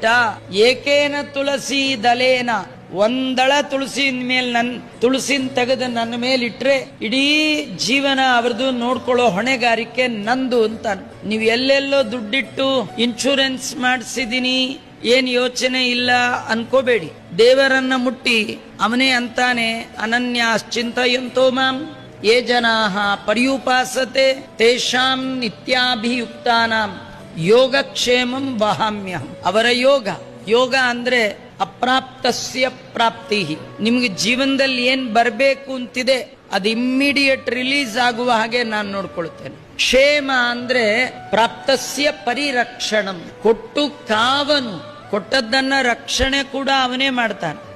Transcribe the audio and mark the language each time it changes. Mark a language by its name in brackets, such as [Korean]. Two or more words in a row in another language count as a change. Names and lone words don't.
[Sanskrit] ಏಕೇನ ತುಳಸಿ ದಲೇನ, [Kannada] ಒಂದಳ ತುಳಸಿ ಮೇಲೆ ತುಳಸಿನ ತೆಗೆದು ನನ್ನ ಮೇಲೆ ಇಟ್ರೆ ಇಡೀ ಜೀವನ ಅವ್ರದ್ದು ನೋಡ್ಕೊಳ್ಳೋ ಹೊಣೆಗಾರಿಕೆ ನಂದು ಅಂತ. ನೀವು ಎಲ್ಲೆಲ್ಲೋ ದುಡ್ಡಿಟ್ಟು ಇನ್ಶೂರೆನ್ಸ್ ಮಾಡಿಸಿದೀನಿ ಏನ್ ಯೋಚನೆ ಇಲ್ಲ ಅನ್ಕೋಬೇಡಿ. ದೇವರನ್ನ ಮುಟ್ಟಿ ಅವನೇ ಅಂತಾನೆ, [Sanskrit] ಅನನ್ಯಾಶ್ಚಿಂತಯಂತೋ ಮಾಂ ಯೇ ಜನಾಃ ಪರ್ಯುಪಾಸತೆ ತೇಷಾಂ ನಿತ್ಯಾಭಿಯುಕ್ತಾನಾಂ ಯೋಗಕ್ಷೇಮಂ ವಹಾಮ್ಯಹಂ. [Kannada] ಅವರ ಯೋಗ ಅಂದ್ರೆ [Sanskrit] ಅಪ್ರಾಪ್ತಸ್ಯ ಪ್ರಾಪ್ತಿ. [Kannada] ನಿಮ್ಗೆ ಜೀವನದಲ್ಲಿ ಏನ್ ಬರಬೇಕು ಅಂತಿದೆ ಅದು [English] immediate release [Kannada] ಆಗುವ ಹಾಗೆ ನಾನು ನೋಡ್ಕೊಳ್ತೇನೆ. ಕ್ಷೇಮ ಅಂದ್ರೆ [Sanskrit] ಪ್ರಾಪ್ತಸ್ಯ ಪರಿರಕ್ಷಣಂ. [Kannada] ಕೊಟ್ಟು ಕಾವನು, ಕೊಟ್ಟದ್ದನ್ನ ರಕ್ಷಣೆ ಕೂಡ ಅವನೇ ಮಾಡ್ತಾನೆ.